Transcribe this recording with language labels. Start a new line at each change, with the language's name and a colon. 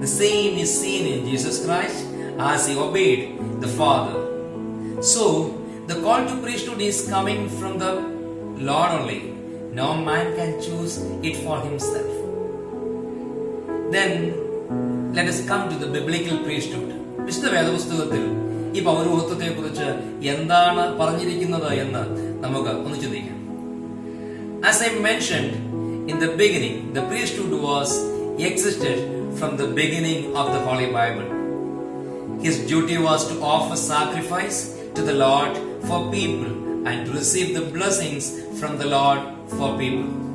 English: The same is seen in Jesus Christ as He obeyed the Father. So, the call to priesthood is coming from the Lord only. No man can choose it for himself. Then, let us come to the biblical priesthood.
Malayalam: വിശുദ്ധ വേദപുസ്തകത്തിൽ ഈ പൗരോഹിത്യത്തെക്കുറിച്ച് എന്താണ് പറഞ്ഞിരിക്കുന്നത് എന്ന് നമുക്ക് ഒന്ന് ചിന്തിക്കാം.
English: As I mentioned in the beginning, the priesthood existed from the beginning of the Holy Bible. His duty was to offer sacrifice to the Lord for people and to receive the blessings from the Lord for people.